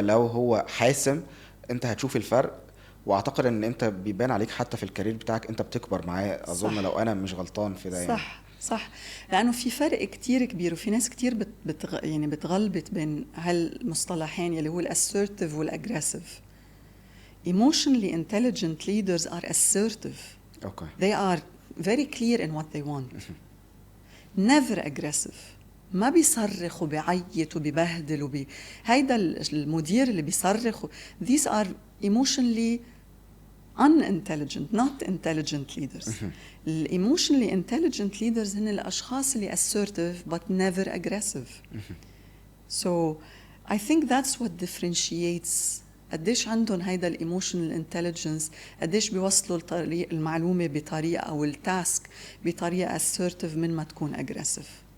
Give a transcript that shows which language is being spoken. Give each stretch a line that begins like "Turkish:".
Arabic: لو هو حاسم انت هتشوف الفرق، واعتقد ان انت بيبان عليك حتى في الكارير بتاعك انت بتكبر معاه اظن. لو انا مش غلطان في ده يعني. صح لانه في فرق كتير كبير، وفي ناس كتير يعني بتغلبت بين هالمصطلحين اللي هو الاسيرتيف والاجريسيف.
English: Emotionally intelligent leaders are assertive. Okay. They are very clear in what they want. Never aggressive.
Arabic: ما بيصرخ وبيعيط وبيبهدل هيدا المدير اللي بيصرخ.
English: These are emotionally unintelligent, not intelligent leaders. Emotionally intelligent leaders
Arabic: هن الأشخاص اللي
English: assertive but never aggressive. So I think that's what differentiates.
Arabic: قديش عندهم هيدا الايموشنال انتليجنس، قديش بيوصلوا المعلومه بطريقه او التاسك بطريقه assertive من ما تكون aggressive.